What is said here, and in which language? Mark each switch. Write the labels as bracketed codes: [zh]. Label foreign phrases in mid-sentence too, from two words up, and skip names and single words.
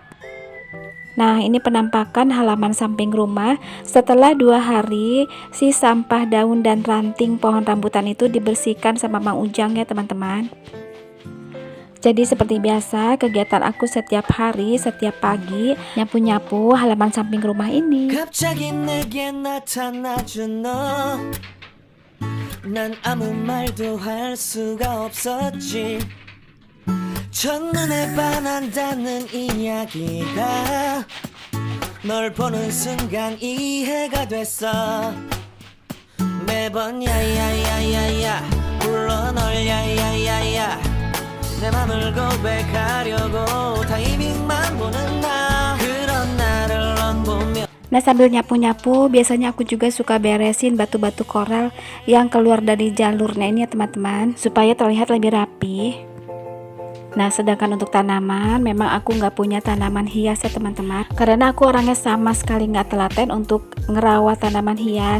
[id] Nah, ini penampakan halaman samping rumah setelah 2 hari si sampah daun dan ranting pohon rambutan itu dibersihkan sama Mang Ujang ya teman-teman. Jadi seperti biasa kegiatan aku setiap hari, setiap pagi nyapu-nyapu halaman samping rumah ini. [ko] 첫눈에 반한다는 이야기가 널 보는 순간 이해가 됐어. 매번 야야야야야 불러 널 야야야야 내 맘을 고백하려고 타이밍만 보는 나 그런 나를 넌 보며. [id] Nah, sambil nyapu-nyapu biasanya aku juga suka beresin batu-batu koral yang keluar dari jalurnya ini ya teman-teman, supaya terlihat lebih rapi. Nah, sedangkan untuk tanaman, memang aku nggak punya tanaman hias ya teman-teman, karena aku orangnya sama sekali nggak telaten untuk ngerawat tanaman hias.